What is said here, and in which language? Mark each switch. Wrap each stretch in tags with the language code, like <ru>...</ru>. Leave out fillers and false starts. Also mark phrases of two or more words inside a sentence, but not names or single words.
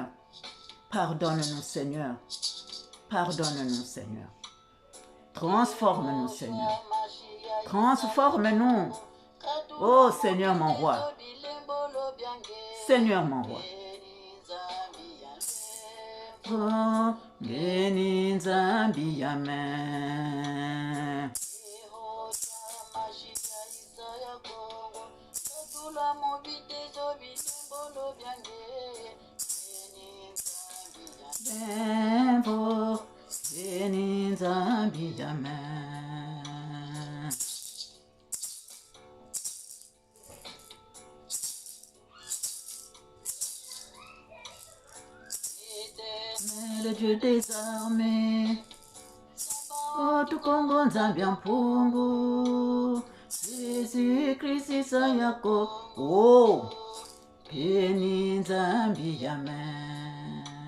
<fr>Pardonne-nous, Seigneur. Pardonne-nous, Seigneur. Transforme-nous, Seigneur. Transforme-nous. Oh, Seigneur, mon roi. Seigneur, mon roi. Oh, béni Nzambi, amen. Benvo, béni Nzambi, amen. Le Dieu des armées, oh tout Congo</fr> <kg>Nzambi Mpungu,</kg> <fr>Jésus-Christ Isayako, oh, béni Nzambi, amen.</fr>